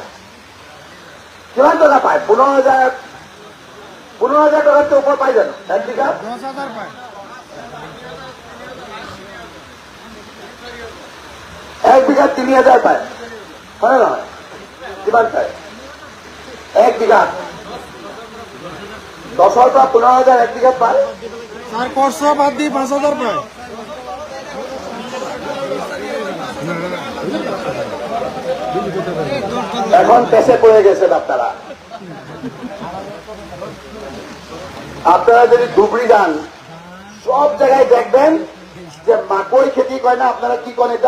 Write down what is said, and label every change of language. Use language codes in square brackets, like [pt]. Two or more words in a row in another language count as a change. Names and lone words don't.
[as] কিমান টকা পায়? 15,000 টকাতকৈ ওপৰ পাই জানো? 1 বিঘাত 10,000 পায়। 1 বিঘাত 3,000 পায়। হয় নে নহয়? কিমান পায়? 1 বিঘাত 10,000 পৰা 15,000 1 বিঘাত পায়। [bn] স্যার খরচা বাদ দিয়ে 5,000 পায়। এখন পেছে পড়ে গেছেন আপনারা। আপনারা যদি ধুবড়ি যান সব জায়গায় দেখবেন যে মাকই খেতি করে না, আপনারা কি করেন এটা?